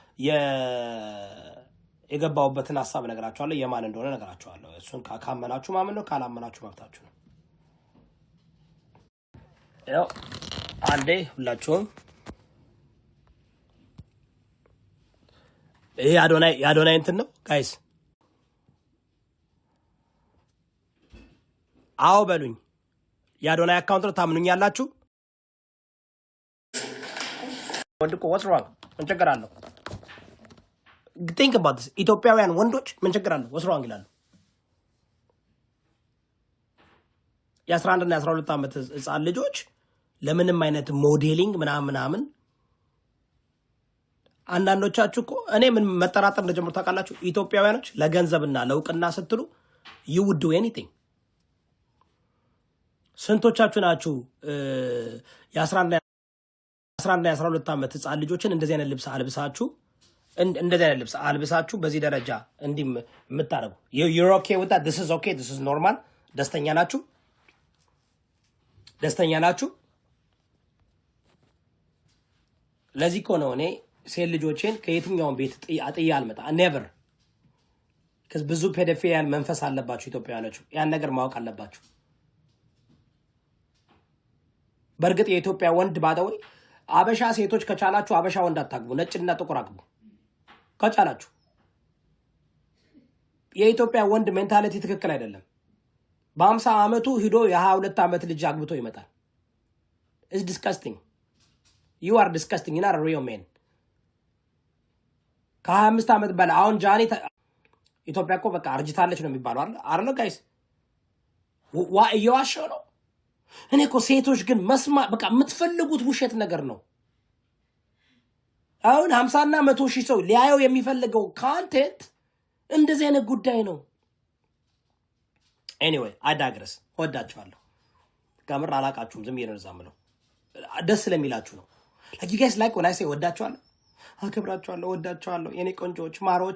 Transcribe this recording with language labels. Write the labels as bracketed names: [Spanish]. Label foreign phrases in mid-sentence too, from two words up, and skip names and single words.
[Amharic] የገባውበትን ሐሳብ ነገራችኋለሁ፣ የማን እንደሆነ ነገራችኋለሁ። እሱን ካመናችሁ ማመን ነው፣ ካላመናችሁ መብታችሁ ነው። ያው አንዴ ሁላችሁም ይሄ አዶናይ እንትን ነው ጋይስ። አዎ በሉኝ። የአዶናይ አካውንት ነው። ታምኑኛላችሁ? [English] ወንድቆ what's wrong? [Amharic] ምን ችግር አለው? [English] think about this. [Amharic] ኢትዮጵያውያን ወንዶች ምን ችግር አለው? [English] what's wrong [Amharic] ይላሉ። የ11 እና 12 ዓመት ህፃን ልጆች ለምንም አይነት ሞዴሊንግ ምናምን አንዳንዶቻችሁ እኮ እኔ ምን መጠራጠር እንደጀመሩ ታውቃላችሁ? ኢትዮጵያውያኖች ለገንዘብና ለእውቅና ስትሉ [English] you would do anything። [Amharic] ስንቶቻችሁ ናችሁ የ11 እና 12 ዓመት ህፃን ልጆችን እንደዚህ አይነት ልብስ አልብሳችሁ በዚህ ደረጃ እንዲህ የምታደርጉ? [English] you're okay with that? this is normal? [Amharic] ደስተኛ ናችሁ? ለዚህ እኮ ነው እኔ ሴት ልጆቼን ከየትኛውን ቤት አጥያ አልመጣ never። ብዙ ፔዶፊሊያን መንፈስ አለባችሁ ኢትዮጵያውያኖች። ያን ነገር ማወቅ አለባችሁ። በእርግጥ የኢትዮጵያ ወንድ ባደወይ አበሻ ሴቶች ከቻላችሁ አበሻ ወንድ አታግቡ፣ ነጭና ጥቁር አግቡ ከቻላችሁ። የኢትዮጵያ ወንድ ሜንታሊቲ ትክክል አይደለም። በ50 ዓመቱ ሂዶ የ22 ዓመት ልጅ አግብቶ ይመጣል። [English] it's disgusting. you are disgusting. you're not a real man. [Amharic] ከ25 ዓመት በላይ አሁን ጃኒ ኢትዮጵያ እኮ በቃ አርጅታለች ነው የሚባለው አይደል ጋይስ? እየዋሸው ነው። እኔ እኮ ሴቶች ግን በቃ የምትፈልጉት ውሸት ነገር ነው። አሁን 50 እና 100 ሺህ ሰው ሊያየው የሚፈልገው ካንቴንት እንደዚህ አይነት ጉዳይ ነው። ኤኒዌይ አዳግረስ ወዳችኋለሁ። ከምር አላቃችሁም፣ ዝም ይነዛ ምለው ደስ ስለሚላችሁ ነው። [English] like you guys like when I say [Amharic] ወዳችኋለሁ፣ አከብራችኋለሁ፣ ወዳችኋለሁ የኔ ቆንጆዎች ማሮች።